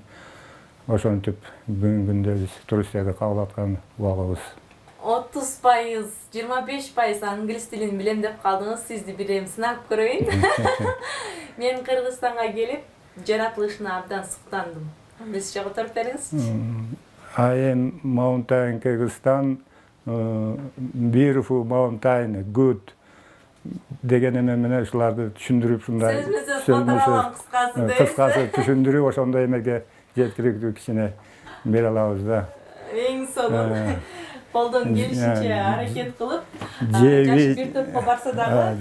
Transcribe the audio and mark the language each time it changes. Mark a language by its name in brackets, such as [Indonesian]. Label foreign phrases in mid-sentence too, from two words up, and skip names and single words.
[Kyrgyz] Ошентип бүгүнкү күндө биз туристтерди кабыл аткан убагыбыз. 30%, 25% англис тилин билем деп калдыңыз, сизди бир сынап көрөйүн. Мен Кыргызстанга келип, жаратылышына абдан суктандым. Англисче которуп бериңиз. [English] I am mountain Kyrgyzstan, beautiful mountain, good [Kyrgyz] деген эме менен ушуларды түшүндүрүп ушундай кыскасы түшүндүрүп ошондой эмеге жеткирүүгө кичине бере алабыз да. Эң сонун колдон келишинче аракет кылып, жаш бир топко барса дагы